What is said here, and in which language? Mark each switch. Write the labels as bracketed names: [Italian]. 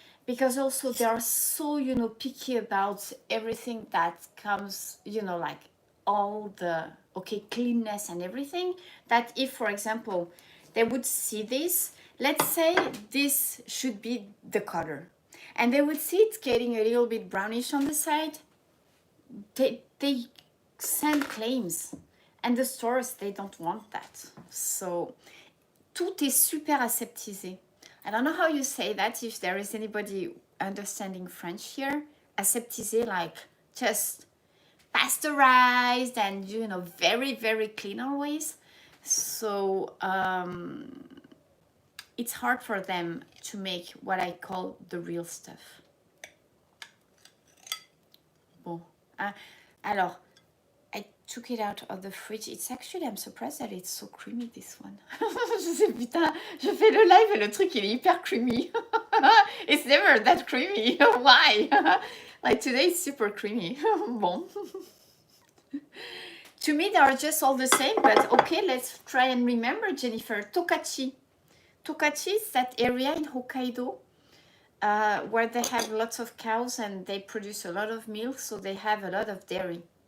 [English] Because also they are so, you know, picky about everything that comes, you know, like all the, okay, cleanness and everything, that if, for example, they would see this, let's say this should be the color, and they would see it's getting a little bit brownish on the side, they send claims, and the stores, they don't want that. [French] So, tout est super aseptisé. [English] I don't know how you say that, if there is anybody understanding French here. Aseptisé, like just pasteurized and, you know, very clean always. So it's hard for them to make what I call the real stuff. [French] Bon. Alors, [English] I took it out of the fridge. It's actually, I'm surprised that it's so creamy, this one. [French] Je sais, putain, je fais le live et le truc, il est hyper creamy. [English] It's never that creamy. Why? Like today, it's super creamy. Bon. To me, they are just all the same, but okay, let's try and remember, Jennifer. Tokachi. Tokachi is that area in Hokkaido where they have lots of cows and they produce a lot of milk, so they have a lot of dairy.